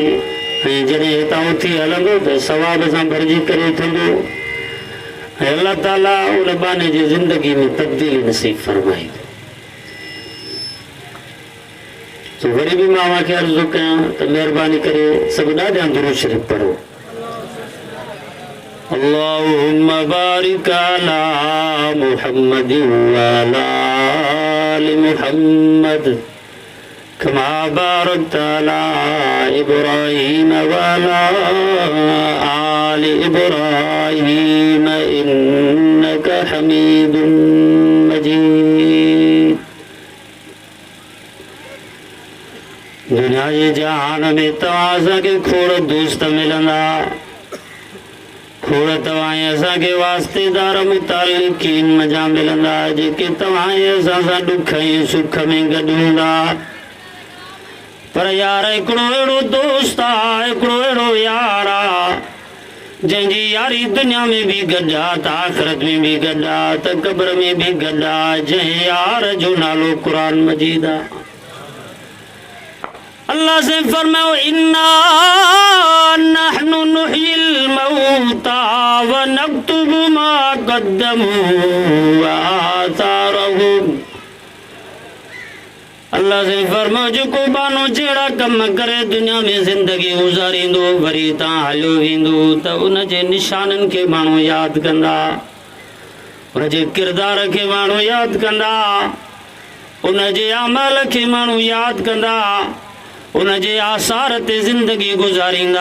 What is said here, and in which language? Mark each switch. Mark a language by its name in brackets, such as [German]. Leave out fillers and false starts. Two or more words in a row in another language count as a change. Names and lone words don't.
[Sindhi] ऐं जॾहिं हितां उथी हलंदो त सवाब सां भरिजी करे थींदो। ऐं अल्लाह ताला उन बाने जी ज़िंदगी में तब्दीली नसीब फरमाईंदो। तो वरी भी मां खे अर्ज़ु कयां त महिरबानी करे सभु ॾाढा दुरूद शरीफ़ पढ़ो। [Arabic] اللهم بارك على محمد وعلى آل محمد كما باركت على إبراهيم وعلى آل إبراهيم إنك حميد مجيد. [Sindhi] दुनिया जे जहान में तव्हां असांखे खोड़ दोस्त मिलंदा, खोड़ तव्हां असांखे वास्तेदार मुतालिकीन मज़ा मिलंदा, जेके तव्हां असां सां ॾुख ऐं सुख में गॾु हूंदा। पर यार हिकिड़ो अहिड़ो दोस्त आहे, हिकिड़ो अहिड़ो यार आहे जंहिंजी यारी दुनिया में भी गॾु आहे त आख़िरत में भी गॾु आहे त क़ब्र में भी गॾु आहे, जंहिं यार जो नालो क़ुरान मजीद आहे। अल्लाह से फरमायो, [Arabic] إنا نحن نحيي الموتى ونكتب ما قدموا وآثارهم. [Sindhi] अल्लाह से फरमायो, जेको बानो जहिड़ा कम करे दुनिया में ज़िंदगी गुज़ारींदो, वरी तां हलियो वेंदो त उन जे निशाननि खे माण्हू यादि कंदा, उन जे किरदार खे माण्हू यादि कंदा, उन जे अमल खे माण्हू यादि कंदा, उन जे आसार ते ज़िंदगी गुज़ारींदा।